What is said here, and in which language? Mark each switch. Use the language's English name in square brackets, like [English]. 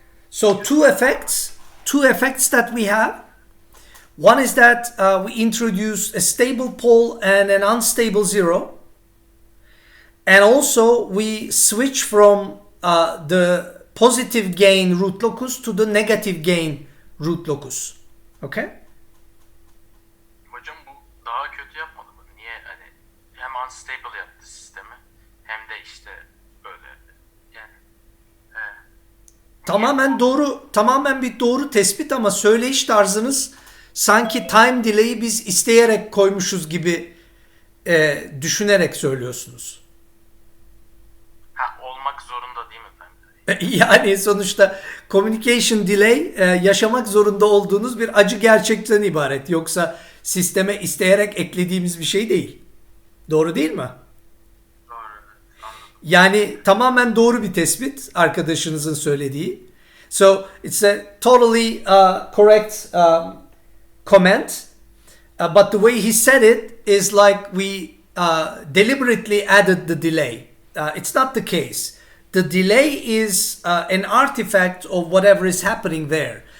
[English] So two effects that we have. One is that we introduce a stable pole and an unstable zero. And also we switch from the positive gain root locus to the negative gain root locus. Okay? [Turkish] Hocam bu daha kötü yapmadı mı? Niye hani hem unstable yaptı sistemi hem de işte böyle yani tamamen doğru, tamamen bir doğru tespit ama söyleyiş tarzınız sanki time delay'i biz isteyerek koymuşuz gibi düşünerek söylüyorsunuz. olmak zorunda değil mi efendim? Yani sonuçta communication delay yaşamak zorunda olduğunuz bir acı gerçekten ibaret. Yoksa sisteme isteyerek eklediğimiz bir şey değil. Doğru değil mi? Doğru. Yani tamamen doğru bir tespit arkadaşınızın söylediği. [English] So it's a totally correct comment. But the way he said it is like we deliberately added the delay. It's not the case. The delay is an artifact of whatever is happening there.